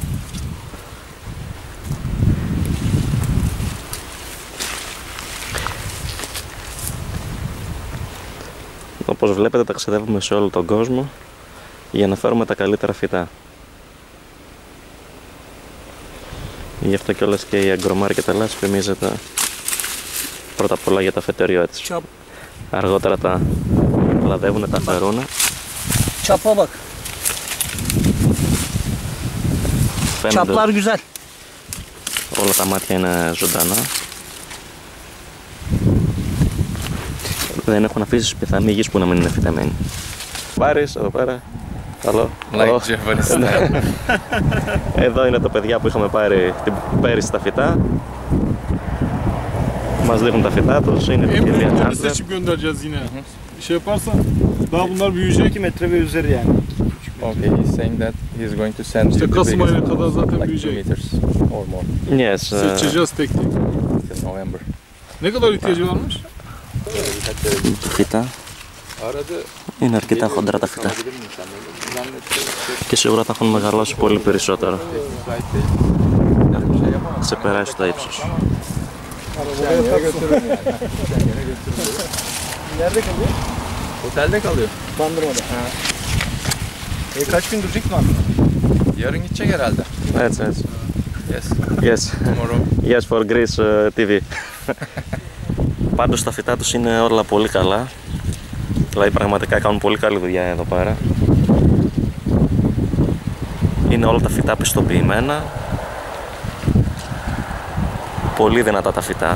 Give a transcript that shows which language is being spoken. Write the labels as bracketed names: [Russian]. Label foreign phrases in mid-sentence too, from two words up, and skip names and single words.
[Greek] Όπως βλέπετε ταξιδεύουμε σε όλο τον κόσμο για να φέρουμε τα καλύτερα φυτά. Γι' αυτό κιόλας και η Αγκρομάρκετ Ελλάς φημίζεται πρώτα απ' όλα για τα φυτόρια της. Αργότερα τα λαδεύουν, τα φερούν. [Turkish] Çaplar güzel. [Greek] Όλα τα μάτια είναι ζωντανά. Δεν έχουν αφήσει πιθανή γης που να μην είναι φυτεμένη. Πάρεις εδώ πέρα. Καλό. Εδώ είναι τα παιδιά που είχαμε πάρει πέρυσι τα φυτά. Μας δείχνουν τα φυτά τους. Είναι η κυρία Chandler. [Turkish] Şey yaparsa daha bunlar büyüyecek. 2 metre ve üzeri yani. [English] Okay, he's saying that he's going to send [Turkish] İşte [English] you the [Turkish] Kasım [English] biggest [Turkish] ayına kadar zaten [English] like 2 [Turkish] büyüyecek. [English] meters or more Yes. [Turkish] Seçeceğiz tek tek. [English] till November. [Turkish] Ne kadar ihtiyacı varmış? [Greek] Φυτά. Είναι αρκετά χοντρά τα φυτά και σίγουρα θα έχουν μεγαλώσει πολύ περισσότερο. Έχουν ξεπεράσει το ύψος. [Turkish] Nerede kalıyor? Otelde kalıyor. Bandırma'da. Kaç gün duracak mı aslında? Yarın gidecek herhalde. [Greek] Έτσι, έτσι. [English] Yes. Yes. Tomorrow. Yes for Greece TV. [Greek] Πάντως τα φυτά τους είναι όλα πολύ καλά. Δηλαδή πραγματικά κάνουν πολύ καλή δουλειά εδώ πέρα. Είναι όλα τα φυτά πιστοποιημένα. Πολύ δυνατά τα φυτά.